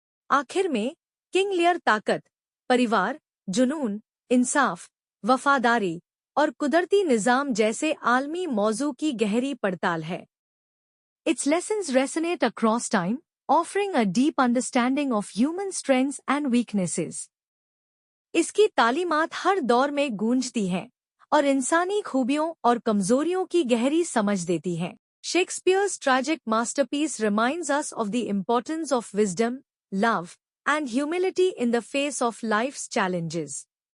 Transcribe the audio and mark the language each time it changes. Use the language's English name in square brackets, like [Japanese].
[Hindi] आखिर में, King Lear ताकत, परिवार, जुनून, इंसाफ, वफादारी और कुदरती निज़ाम जैसे आलमी मौजू की गहरी पड़ताल है. [English] Its lessons resonate across time, offering a deep understanding of human strengths and weaknesses. [Hindi] इसकी तालीमात हर दौर में गूंजती हैं और इंसानी खूबियों और कमजोरियों की गहरी समझ देती हैं. [English] Shakespeare's tragic masterpiece reminds us of the importance of wisdom, love, and humility in the face of life's challenges.